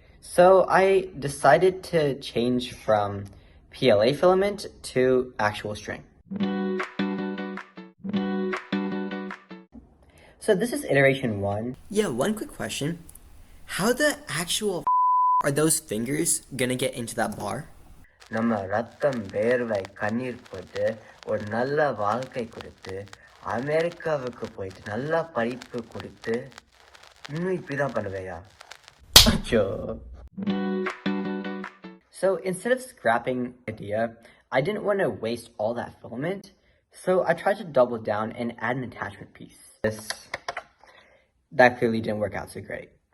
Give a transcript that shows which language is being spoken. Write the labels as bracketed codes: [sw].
[en] So I decided to change from PLA filament to actual string. So this is iteration 1. Yeah, one quick question. How the actual are those fingers gonna get into that bar? [ta] நம்ம ரத்தம் வேர்வை கண்ணீர் போட்டு ஒரு நல்ல வாழ்க்கை கொடுத்து அமெரிக்காவுக்கு போயிட்டு நல்லா படிப்பு கொடுத்து இன்னும் இப்படிதான் பண்ணுவேயா? அச்சோ. [en] So instead of scrapping the idea, I didn't want to waste all that filament, so I tried to double down and add an attachment piece. This That clearly didn't work out so great.